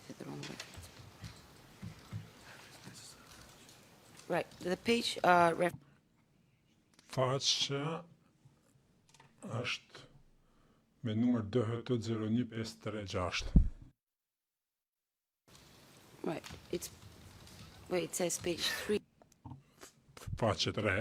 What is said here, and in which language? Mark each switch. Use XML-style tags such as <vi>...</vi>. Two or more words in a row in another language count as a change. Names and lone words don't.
<en>wrong way. Right, the page,</en> <sq>Faqja është me numër DHT01536.</sq> <en>right, it says page 3.</en> <sq>Faqe 3.</sq>